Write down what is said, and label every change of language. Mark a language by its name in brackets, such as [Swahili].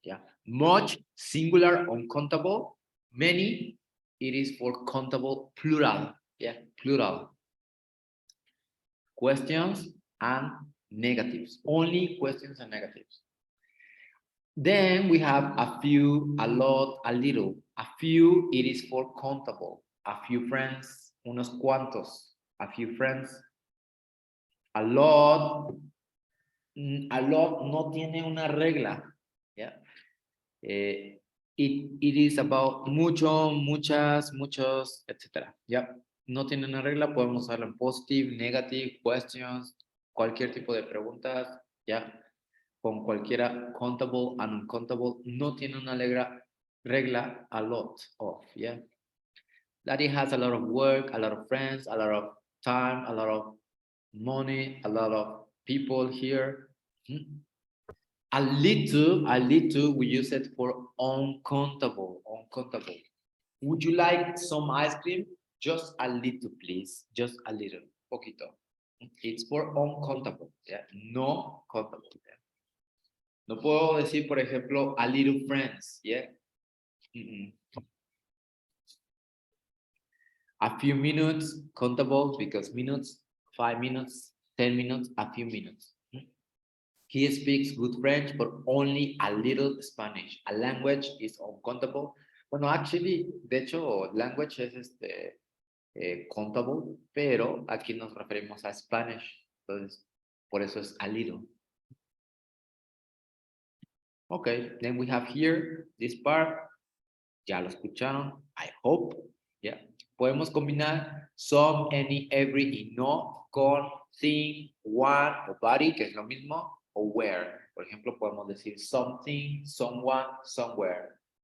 [English] Yeah, much singular uncountable. Many, it is for countable plural. Yeah, plural. Questions and negatives. Only questions and negatives. Then we have a few, a lot, a little. A few, it is for countable. A few friends, [Spanish] unos cuantos. [English] A few friends. [Spanish] A lot, a lot no tiene una regla. Yeah. [English] It is about mucho, muchas, muchos, etc. Yeah. [Spanish] No tiene una regla, podemos usarlo en positive, negative, questions, cualquier tipo de preguntas. Yeah. Con cualquiera, countable and uncountable, no tiene una regla, a lot of, yeah. [English] That it has a lot of work, a lot of friends, a lot of time, a lot of money, a lot of people here. A little, we use it for uncountable, uncountable. Would you like some ice cream? Just a little, please. Just a little, poquito. It's for uncountable, yeah, no countable. Yeah? [Spanish] No puedo decir, por ejemplo, a little friends, yeah. [English] A few minutes, countable, because minutes, 5 minutes, 10 minutes, a few minutes. He speaks good French, but only a little Spanish. A language is uncountable. [Spanish] Bueno, actually, de hecho, language es countable, pero aquí nos referimos a Spanish. Entonces, por eso es a little. [English] Okay, then we have here this part. [Spanish] Ya lo escucharon, [English] I hope. [Spanish] Yeah. Podemos combinar some, any, every y no con thing, one o body, que es lo mismo, o where. Por ejemplo, podemos decir something, someone, somewhere.